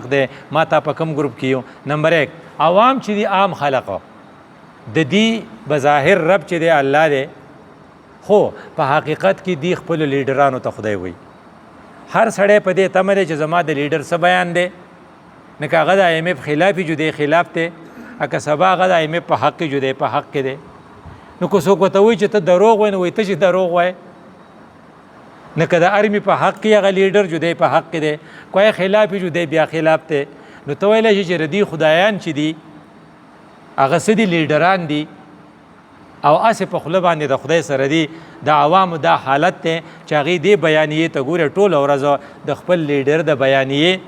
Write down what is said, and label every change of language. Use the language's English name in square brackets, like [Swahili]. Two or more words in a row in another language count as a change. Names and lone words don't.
[Pashto] دی ما تا په کم ګروپ کې یو نمبر 1 عوام چې دی عام خلق د دې بظاهر رب چې دی الله دی خو په حقیقت کې دی خپل لیډرانو ته خدای وایي هر سړی په دې تمه دی چې زما د لیډر څه بیان دی نه که هغه د IMF خلاف جو دی خلاف دی که سبا هغه د IMF په حق کې جو دی په حق کې دی نو که څوک ورته وایي چې ته دروغ وایې نو وایي ته چې دروغ وایې نه که د ارمي په حق کې هغه لیډر جو دی په حق کې دی کوی خلاف جو دی بیا خلاف دی نو ته ویلی شي چې ردي خدایان چې دي هغه څه دي لیډران دي او اسې په خوله باندې د خدای سره دی د عوامو دا حالت دی چې هغې دې بیانیې ته ګورې ټوله ورځ د خپل لیډر د بیانیې